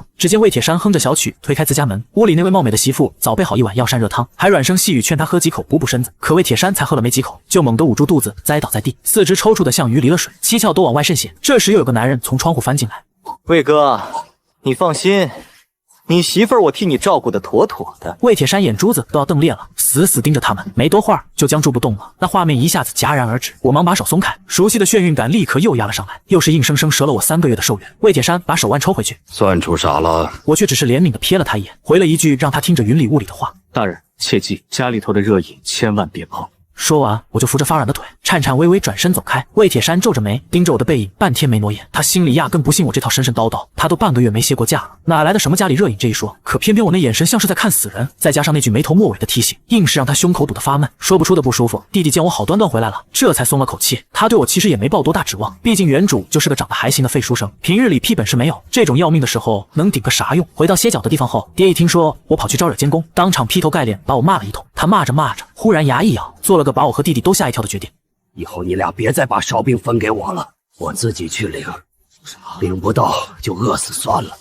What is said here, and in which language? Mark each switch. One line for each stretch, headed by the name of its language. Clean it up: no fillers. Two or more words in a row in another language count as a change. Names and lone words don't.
Chinese: 只見魏鐵山哼着小曲推開自家門，屋裡那位貌美的媳婦早備好一碗藥膳熱湯，還軟聲細語勸他喝幾口補補身子。可魏鐵山才喝了沒幾口，就猛地捂住肚子栽倒在地，四肢抽搐的像魚離了水，七竅都往外滲血。這時又有個男人從窗戶翻進來：“ 魏哥，你放心，你媳婦兒我替你照顧的妥妥的。” 魏鐵山眼珠子都要瞪裂了，死死盯着他們，没多會兒就僵住不動了。那畫面一下子戛然而止，我忙把手鬆開，熟悉的眩暈感立刻又壓了上來，又是硬生生折了我3個月的壽元。魏鐵山把手腕抽回去：“ 算出啥了？” 我卻只是憐憫地瞥了他一眼，回了一句讓他聽着雲裡霧裡的話：“ 大人切記，家裡頭的熱飲千萬別碰。” 說完，我就扶着發軟的腿，顫顫巍巍轉身走開。魏鐵山皺着眉，盯着我的背影，半天沒挪眼。他心裡壓根不信我這套神神叨叨，他都半個月沒歇過假了，哪來的什麼家裡熱飲這一說？可偏偏我那眼神像是在看死人，再加上那句沒頭沒尾的提醒，硬是讓他胸口堵得發悶，說不出的不舒服。弟弟見我好端端回来了，這才鬆了口气。他对我其實也沒抱多大指望，畢竟原主就是個長得還行的廢書生，平日裡屁本事沒有，這種要命的時候能頂個啥用？回到歇腳的地方後，爹一聽說我跑去招惹监工，當場劈頭蓋臉把我罵了一通。他骂着骂着，忽然牙一咬，做了个把我和弟弟都嚇一跳的決定。以後你倆別再把燒餅分給我了，我自己去領，領不到就餓死算了。